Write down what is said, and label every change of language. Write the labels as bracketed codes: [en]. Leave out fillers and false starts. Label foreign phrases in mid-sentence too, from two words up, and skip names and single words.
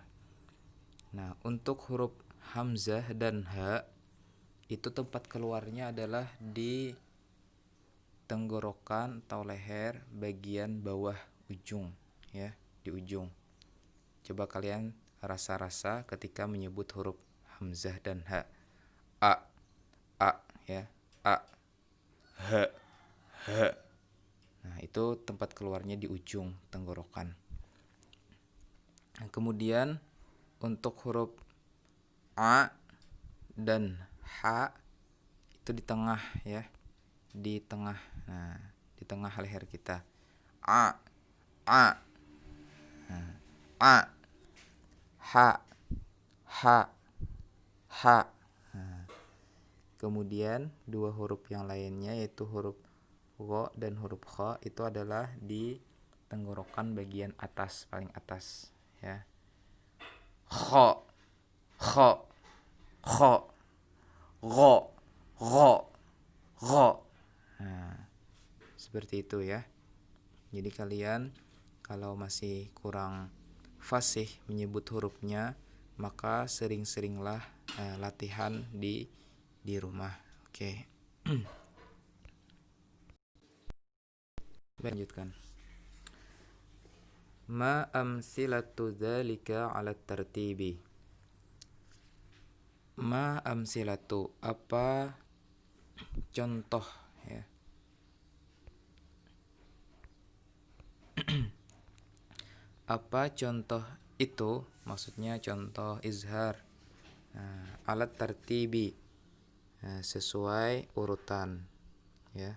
[id] Nah, untuk huruf hamzah dan ha itu tempat keluarnya adalah di tenggorokan atau leher bagian bawah ujung ya, di ujung. Coba kalian rasa-rasa ketika menyebut huruf hamzah dan ha. A ya, a, ha, ha. Nah, itu tempat keluarnya di ujung tenggorokan. Nah, kemudian untuk huruf a dan ha itu di tengah ya, di tengah. Nah, di tengah leher kita. A, nah, a, ha, ha, ha. Nah, kemudian dua huruf yang lainnya yaitu huruf gha dan huruf kha itu adalah di tenggorokan bagian atas, paling atas ya. Kha, kha, kha, gha, gha, gha. Nah, seperti itu ya. Jadi kalian kalau masih kurang fasih menyebut hurufnya, maka sering-seringlah latihan di rumah. Oke. Lanjutkan. [ar] Ma amsilatu dzalika 'ala tartibi. Ma amsilatu, [id] apa contoh ya. Apa contoh itu? Maksudnya contoh izhar. Nah, [ar] alat tartibi, [id] sesuai urutan ya.